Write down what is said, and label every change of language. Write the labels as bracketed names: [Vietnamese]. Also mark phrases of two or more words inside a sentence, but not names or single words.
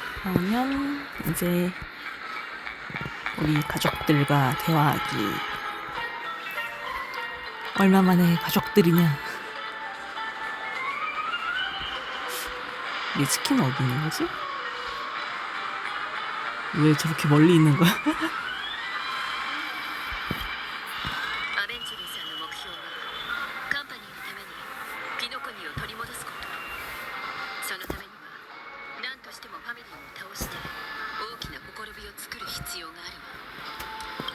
[Korean] 그러면 이제 우리 가족들과 대화하기. 얼마 만에 가족들이냐? 미츠키는 어디 있는 거지? 왜 저렇게 멀리 있는 거야? [Japanese] アベンジュリーさんの目標はカンパニーのためにピノコニーを取り戻すこと。そのためには何としてもファミリーを倒して大きなほころびを作る必要があるわ。